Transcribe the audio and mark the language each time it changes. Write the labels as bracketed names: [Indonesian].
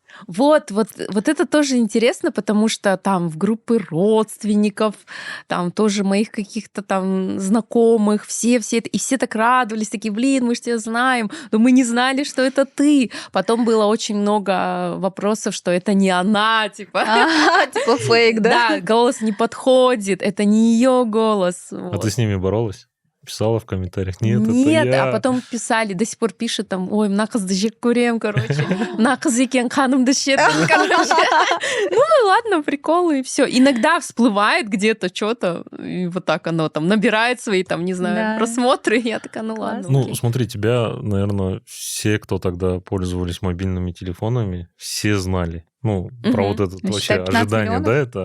[Russian] Вот это тоже интересно, потому что там в группы родственников, там тоже моих каких-то там знакомых, все и все так радовались, такие, блин, мы же тебя знаем, но мы не знали, что это ты. Потом было очень много вопросов, что это не она, типа. Типа фейк, да? Да, голос не подходит, это не ее голос. А ты с ними боролась? Писала в комментариях, нет, Нет, это я. А потом писали, до сих пор пишут там, ой, [Kazakh] мына қызды жек көрем, короче, мына қыз екен қанымды ішеді, [Russian] короче. Ну ладно, приколы, и все. Иногда всплывает где-то что-то, и вот так оно там набирает свои, там, не знаю, просмотры, и я такая, ну ладно. Ну, смотри, тебя, наверное, все, кто тогда пользовались мобильными телефонами, все знали. Ну, про вот это вообще ожидание, да, это?